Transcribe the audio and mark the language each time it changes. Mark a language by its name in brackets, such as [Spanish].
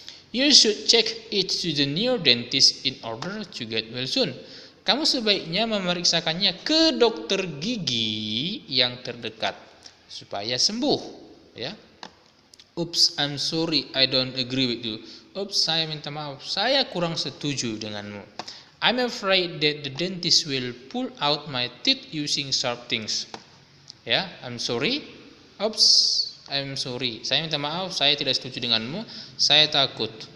[English] You should check it to the near dentist in order to get well soon. [Indonesian] Kamu sebaiknya memeriksakannya ke dokter gigi yang terdekat supaya sembuh. Ya. [English] Oops, I'm sorry, I don't agree with you. [Indonesian] Oops, saya minta maaf, saya kurang setuju denganmu. [English] I'm afraid that the dentist will pull out my teeth using sharp things. Ya, I'm sorry. Oops, I'm sorry. [Indonesian] Saya minta maaf, saya tidak setuju denganmu. Saya takut